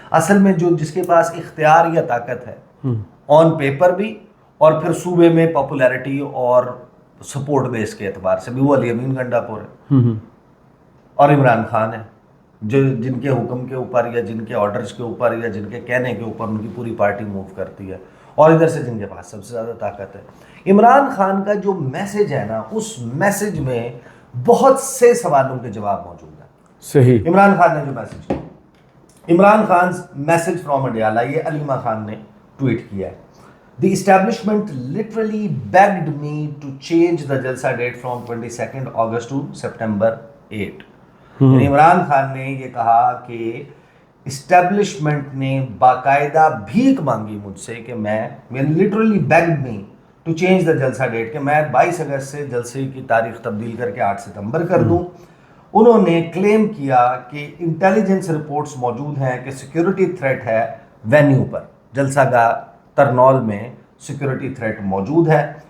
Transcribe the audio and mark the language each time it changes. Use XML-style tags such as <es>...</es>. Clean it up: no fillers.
<ur>اصل میں جو جس کے پاس اختیار یا طاقت ہے آن پیپر بھی, اور پھر صوبے میں پاپولیرٹی اور سپورٹ بیس کے اعتبار سے بھی, وہ علی امین گنڈا پور ہے اور عمران خان ہے, جو جن کے حکم کے اوپر یا جن کے آرڈرز کے اوپر یا جن کے کہنے کے اوپر ان کی پوری پارٹی موو کرتی ہے, اور ادھر سے جن کے پاس سب سے زیادہ طاقت ہے. عمران خان کا جو میسج ہے نا, اس میسج میں بہت سے سوالوں کے جواب موجود ہیں. صحیح, عمران خان نے جو میسج کیا, عمران خان میسج فرام اڈیالہ, یہ علیمہ خان نے ٹویٹ کیا ہے.</ur> <en>The establishment literally begged me to change the jalsa date from 22nd August to September 8.</en> <ur>یعنی عمران خان نے یہ کہا کہ اسٹیبلشمنٹ نے باقاعدہ بھیک مانگی مجھ سے کہ میں</ur> <en>literally begged me to change the jalsa date,</en> <ur>کہ میں 22 اگست سے جلسے کی تاریخ تبدیل کر کے 8 ستمبر کر دوں. انہوں نے کلیم کیا کہ انٹیلیجنس رپورٹس موجود ہیں کہ سیکیورٹی تھریٹ ہے وینیو پر, جلسہ گاہ ترنول میں سیکیورٹی تھریٹ موجود ہے.</ur>